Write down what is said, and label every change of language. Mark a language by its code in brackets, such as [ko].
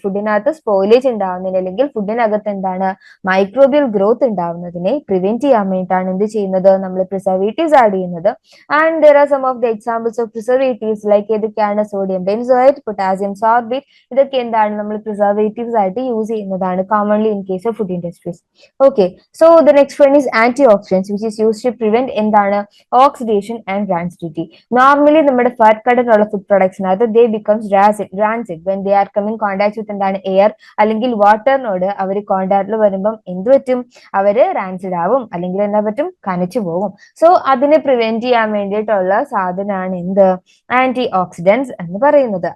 [ml] ഫുഡിനകത്ത് spoilage ഉണ്ടാവുന്നതിന് അല്ലെങ്കിൽ ഫുഡിനകത്ത് microbial growth ഉണ്ടാവുന്നതിനെ prevent ചെയ്യാൻ വേണ്ടിയിട്ടാണ് എന്ത് ചെയ്യുന്നത്, നമ്മൾ പ്രിസർവേറ്റീവ്സ് ആഡ് ചെയ്യുന്നത്. [en] and there are some of the examples of preservatives, like [ml] ഏതൊക്കെയാണ്, സോഡിയം ബെൻസോയേറ്റ്, പൊട്ടാസ്യം സോർബേറ്റ്, ഇതൊക്കെ നമ്മൾ പ്രിസർവേറ്റീവ്സ് ആയിട്ട് യൂസ് ചെയ്യുന്നതാണ് [en] commonly in case of food industries. Okay, so the next one is antioxidants, which is used to prevent oxidation and rancidity. [ml] Normally നമ്മുടെ fat content ഉള്ള food പ്രൊഡക്ട്സിനകത്ത് [en] they becomes rancid when they are come in contact with [ml] air അല്ലെങ്കിൽ വാട്ടറിനോട് അവർ കോണ്ടാക്റ്റിൽ വരുമ്പം എന്ത് പറ്റും, അവര് rancid ആവും, അല്ലെങ്കിൽ എന്താ പറ്റും, കനച്ചു പോകും. സോ അതിനെ പ്രിവെന്റ് ചെയ്യാൻ വേണ്ടിയിട്ടുള്ള സാധനമാണ് ആന്റി ഓക്സിഡൻസ് എന്ന് പറയുന്നത്.